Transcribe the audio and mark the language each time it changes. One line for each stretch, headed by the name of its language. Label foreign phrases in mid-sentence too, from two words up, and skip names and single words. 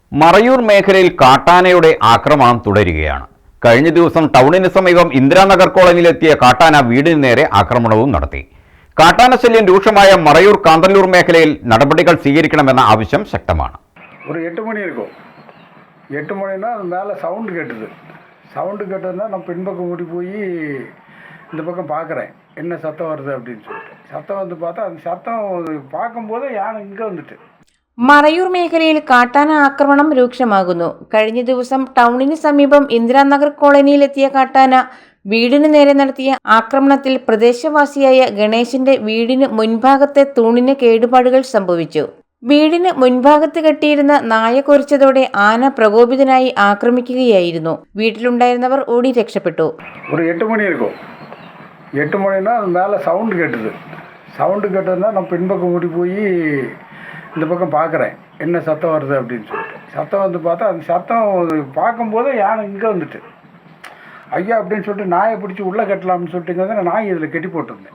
Malayalam: മറയൂർ മേഖലയിൽ കാട്ടാനയുടെ ആക്രമണം തുടരുകയാണ്. കഴിഞ്ഞ ദിവസം ടൗണിന് സമീപം ഇന്ദിരാനഗർ കോളനിയിലെത്തിയ കാട്ടാന വീടിന് നേരെ ആക്രമണവും നടത്തി. കാട്ടാന ശല്യം രൂക്ഷമായ മറയൂർ കാന്തല്ലൂർ മേഖലയിൽ നടപടികൾ സ്വീകരിക്കണമെന്ന ആവശ്യം ശക്തമാണ്.
Tamil: ஒரு 8 மணி இருக்கும். 8 மணினா அது மேலே சவுண்டு கேட்டுது. சவுண்டு கேட்டதுன்னா நான் பின்பக்கம் ஓடி போய் இந்த பக்கம் பார்க்குறேன், என்ன சத்தம் வருது அப்படின்னு சொல்லிட்டு. சத்தம் வந்து பார்த்தா அந்த சத்தம் பார்க்கும்போது யானை இங்கே வந்துட்டு.
Malayalam: മറയൂർ മേഖലയിൽ കാട്ടാന ആക്രമണം രൂക്ഷമാകുന്നു. കഴിഞ്ഞ ദിവസം ടൗണിന് സമീപം ഇന്ദിരാനഗർ കോളനിയിലെത്തിയ കാട്ടാന വീടിന് നേരെ നടത്തിയ ആക്രമണത്തിൽ പ്രദേശവാസിയായ ഗണേശന്റെ വീടിന് മുൻഭാഗത്തെ തൂണിന് കേടുപാടുകൾ സംഭവിച്ചു. വീടിന് മുൻഭാഗത്ത് കെട്ടിയിരുന്ന നായ കുരച്ചതോടെ ആന പ്രകോപിതനായി ആക്രമിക്കുകയായിരുന്നു. വീട്ടിലുണ്ടായിരുന്നവർ ഓടി രക്ഷപ്പെട്ടു.
Tamil: ഒരു 8 മണി இருக்கும். 8 மணினா அது மேலே சவுண்டு கேட்டுது. சவுண்டு கேட்டதுன்னா நான் பின்பக்கம் ஓடி போய் இந்த பக்கம் பார்க்குறேன், என்ன சத்தம் வருது அப்படின்னு சொல்லிட்டு. சத்தம் வந்து பார்த்தா அந்த சத்தம் பார்க்கும்போது யானை இங்கே வந்துட்டு. ஐயா அப்படின்னு சொல்லிட்டு நாயை பிடிச்சி உள்ளே கட்டலாம்னு சொல்லிட்டு நாய் இதில் கெட்டி போட்டிருந்தேன்.